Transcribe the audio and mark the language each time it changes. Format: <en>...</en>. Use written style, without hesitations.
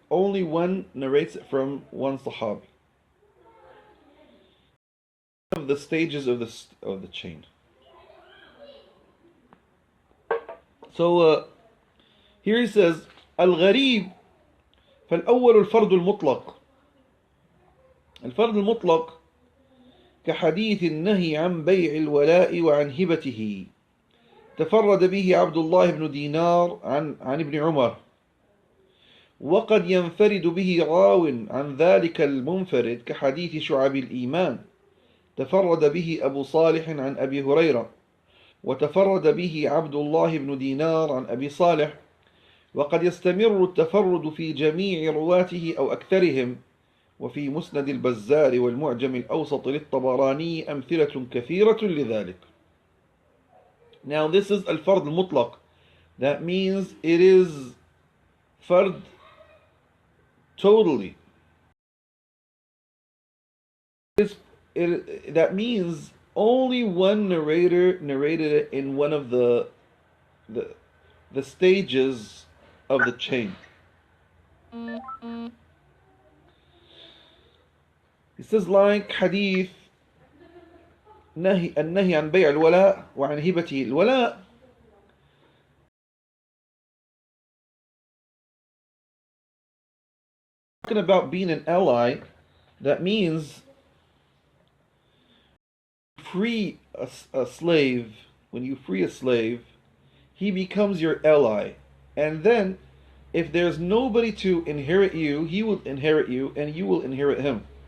<en>Only one narrates it from one Sahabi. Of the stages of the chain. So here he says,</en> <ar>الغريب فالأول الفرد المطلق. الفرد المطلق كحديث النهي عن بيع الولاء وعن هبته تفرد به عبد الله بن دينار عن ابن عمر، وقد ينفرد به راو عن ذلك المنفرد كحديث شعب الإيمان تفرد به أبو صالح عن أبي هريرة، وتفرد به عبد الله بن دينار عن أبي صالح، وقد يستمر التفرد في جميع رواته أو أكثرهم، وفي مسند البزار والمعجم الأوسط للطبراني أمثلة كثيرة لذلك.</ar> <en>Now this is al-fard al-mutlaq. That means it is fard totally. That means only one narrator narrated it in one of the stages of the chain. He says like hadith</en> <ar>النهي عن بيع الولاء وعن هبته.</ar> <en>الولاء talking about being an ally. That means free a slave. When you free a slave, he becomes your ally, and then if there's nobody to inherit you, he will inherit you and you will inherit him.</en>